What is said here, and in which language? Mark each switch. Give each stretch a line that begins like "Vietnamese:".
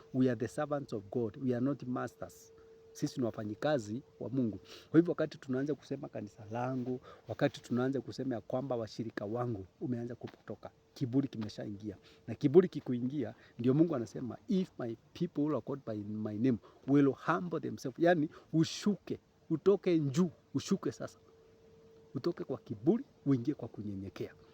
English: We are the servants of God, we are not masters.
Swahili: Sisi ni wafanyikazi wa Mungu. Kwa hivyo wakati tunaanza kusema kanisa langu, wakati tunaanza kusema ya kwamba washirika wangu, umeanza kupotoka. Kiburi kimeshaingia. Na kiburi kikuingia, ndio Mungu anasema,
English: if my people who are called by my name will humble themselves.
Swahili: Yani ushuke, utoke juu, ushuke sasa. Utoke kwa kiburi, uingie kwa kunyenyekea.